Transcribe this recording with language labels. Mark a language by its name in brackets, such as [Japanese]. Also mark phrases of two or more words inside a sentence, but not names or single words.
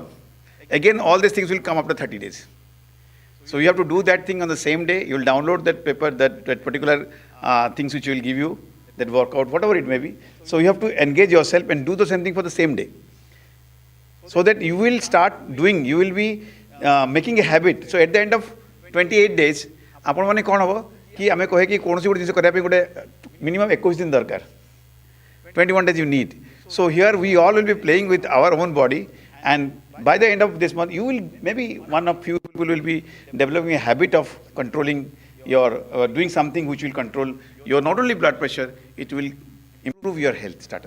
[English] Again, all these things will come after 30 days. So you have to do that thing on the same day. You will download that paper, that particular things which will give you, that workout, whatever it may be. So you have to engage yourself and do the same thing for the same day. So that you will start doing, you will be making a habit. So at the end of 28 days, [Odia] ଆପଣ ମାନେ କ'ଣ ହେବ କି ଆମେ କହେ କି କୌଣସି ଗୋଟେ ଜିନିଷ କରିବା ପାଇଁ ଗୋଟେ minimum 21 ଦିନ ଦରକାର. [English] 21 days you need. So here we all will be playing with our own body, and by the end of this month, you will, maybe one of few people will be developing a habit of controlling your, doing something which will control your not only blood pressure, it will improve your health status.